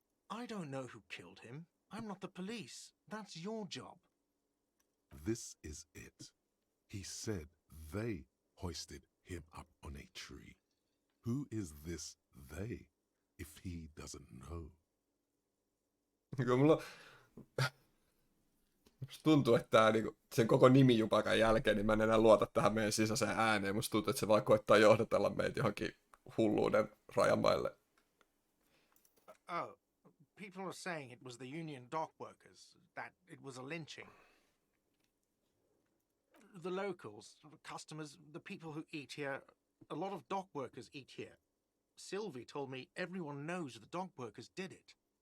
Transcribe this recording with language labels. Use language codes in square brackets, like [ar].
[en] I don't know who killed him. I'm not the police. That's your job. This is it. He said they hoisted him up on a tree. Who is this they, if he doesn't know? [fi] Kyllä mulla musta tuntuu, että tää, niinku, sen koko nimijupakan jälkeen niin mä en enää luota tähän meidän sisäiseen ääneen. Musta tuntuu, että se vaan koettaa johdatella meitä johonkin hulluuden rajamaille. [en] Oh, people are saying it was the union dock workers, that it was a lynching. The locals, the customers, the people who eat here, a lot of dock workers eat here. Sylvie told me everyone knows the dock workers did it.